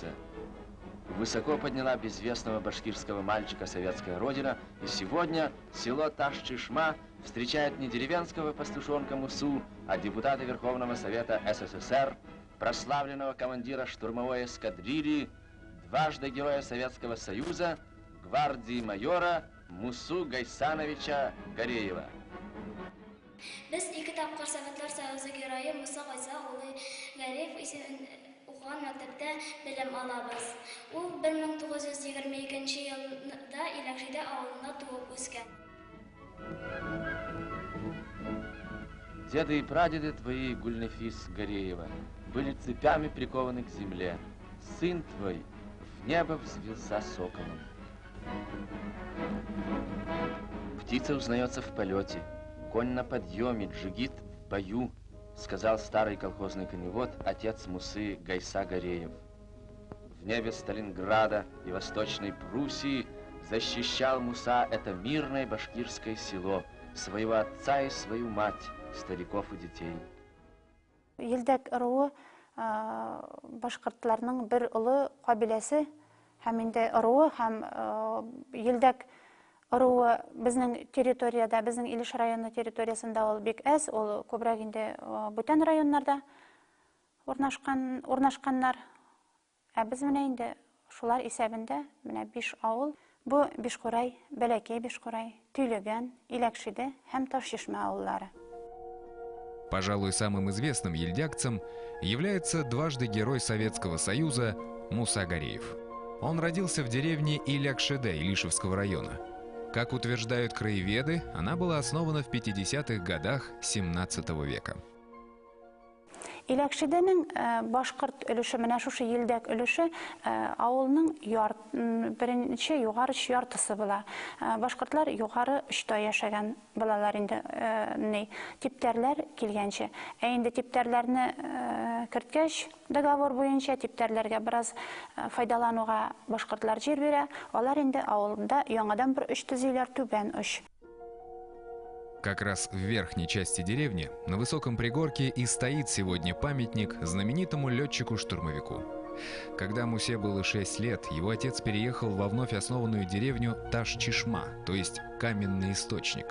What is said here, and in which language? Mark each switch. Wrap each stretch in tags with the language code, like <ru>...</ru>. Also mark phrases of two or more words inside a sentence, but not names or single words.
<ru>Высоко подняла безвестного башкирского мальчика советская родина, и сегодня село Таш-Чишма встречает не деревенского пастушонка Мусу, а депутата Верховного Совета СССР, прославленного командира штурмовой эскадрильи, дважды Героя Советского Союза, гвардии майора Мусу Гайсановича Гареева.</ru> <tt>Biz 2 тапкыр Советлар Союзы герое Муса Гайса улы Гареев укыган мәктәптә белем алабыз. Ул 1922 елда Иләкшидә авылында туып үскән.</tt> <ru>Деды и прадеды твои, Гульнефис Гареева, были цепями прикованы к земле. Сын твой в небо взвился соколом. Птица узнается в полете, конь на подъеме, джигит в бою, сказал старый колхозный коневод, отец Мусы Гайса Гареев. В небе Сталинграда и Восточной Пруссии защищал Муса это мирное башкирское село, своего отца и свою мать, стариков и детей.</ru> <tt>Елдәк ыруы башкортларның бер улы кабиләсе, һәм инде ыруы һәм елдәк ыруы безнең территорияда, безнең Илеш районы территориясында ул бик әз, ул күбрәк инде бүтән районнарда урнашканнар. Ә без менә инде шулар исәбендә менә 5 авыл. Бу Бишкурай, Бәләкәй Бишкурай, Төйлегән, Иләкшиде һәм Таш-Чишма авыллары.</tt> <ru>Пожалуй, самым известным ельдякцем является дважды Герой Советского Союза Муса Гареев. Он родился в деревне Илякшиде Илишевского района. Как утверждают краеведы, она была основана в 50-х годах 17 века.</ru> <tt>Иләкшидәнең башкорт өлеше, менә шушы елдәк өлеше авылның беренче югары яртысы була. Башкортлар югары очта яшәгән булалар инде, типтәрләр килгәнче. Ә инде типтәрләрне керткәч, договор буенча типтәрләргә бераз файдалануга башкортлар җир бирә. Алар инде авылда яңадан бер 3 төзиләр түбән оч.</tt> <ru>Как раз в верхней части деревни, на высоком пригорке, и стоит сегодня памятник знаменитому летчику-штурмовику. Когда Мусе было 6 лет, его отец переехал во вновь основанную деревню Таш-Чишма, то есть каменный источник.</ru>